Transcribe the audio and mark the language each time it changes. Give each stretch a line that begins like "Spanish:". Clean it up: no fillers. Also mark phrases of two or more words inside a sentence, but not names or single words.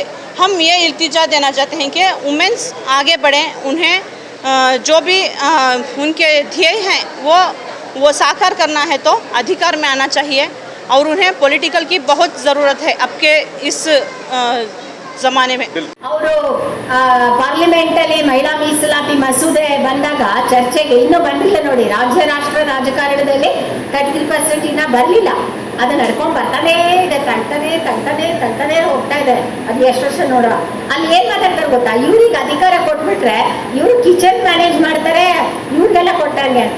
Hindi: हम ये इल्तिजा देना चाहते हैं कि वुमेन्स आगे बढ़ें, उन्हें जो भी उनके ध्येय हैं वो साकार करना है तो अधिकार में आना चाहिए और उन्हें पॉलिटिकल की बहुत ज़रूरत है अब के इस ज़माने में।
Kannada: ಅವರು ಪಾರ್ಲಿಮೆಂಟಲ್ಲಿ ಮಹಿಳಾ ಮೀಸಲಾತಿ ಮಸೂದೆ ಬಂದಾಗ ಚರ್ಚೆಗೆ ಇನ್ನೂ ಬಂದಿಲ್ಲ ನೋಡಿ. ರಾಜ್ಯ ರಾಷ್ಟ್ರ ರಾಜಕಾರಣದಲ್ಲಿ 33% ಇನ್ನ ಬರಲಿಲ್ಲ. ಅದು ನಡ್ಕೊಂಡು ಬರ್ತಾನೇ ಇದೆ, ತಳ್ತಾನೆ ಹೋಗ್ತಾ ಇದೆ. ಅದು ಎಷ್ಟು ವರ್ಷ ನೋಡುವ. ಅಲ್ಲಿ ಏನ್ ಮಾತಾಡ್ತಾರೆ ಗೊತ್ತಾ, ಇವ್ರಿಗೆ ಅಧಿಕಾರ ಕೊಟ್ಬಿಟ್ರೆ ಇವರು
English: kitchen manage
Kannada: ಮಾಡ್ತಾರೆ, ಇವ್ರಿಗೆಲ್ಲ ಕೊಟ್ಟಂಗೆ ಅಂತ.